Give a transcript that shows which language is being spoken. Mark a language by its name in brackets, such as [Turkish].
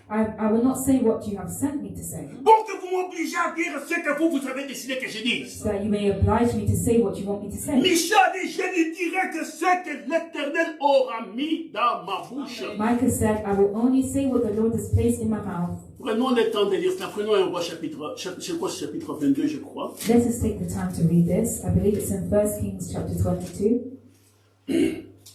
[English] I will not say what you have sent me to say, [French] Pour que vous m'obligez à dire ce que vous avez décidé que je dise. [English] so that you may oblige me to say what you want me to say. [French] Michel dit, je ne dirai que ce que l'Éternel aura mis dans ma bouche. [English] Micah said, I will only say what the Lord has placed in my mouth. [French] Prenons le temps de lire ça. Prenons un roi chapitre 22, je crois. [English] Let us take the time to read this. I believe it's in 1 Kings chapter 22.